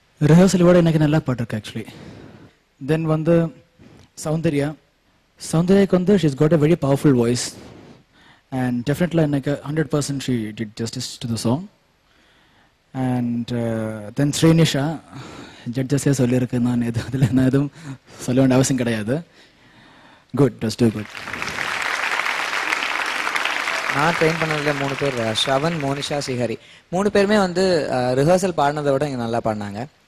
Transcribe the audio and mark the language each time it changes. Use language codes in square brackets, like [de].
[ta] Rehearsal விட எனக்கு நல்லா பாட்டிருக்கு ஆக்சுவலி. [en] Then [ta] வந்து சௌந்தர்யாக்கு வந்து [en] she's got a very powerful voice and definitely [ta] எனக்கு [en] 100% she did justice to the song. [ta] And then Srinisha, ஜட்ஜஸே சொல்லியிருக்கு, நான் எதுவும் சொல்ல வேண்டிய அவசியம் கிடையாது. [en] Good, just too good. [ta] நான் ட்ரெயின் பண்ணதில் 3 பேர், ஸ்ரவன், மோனிஷா, ஸ்ரீஹரி. 3 பேருமே வந்து ரிஹர்சல் பாடினதை விட இங்கே நல்லா பாடினாங்க.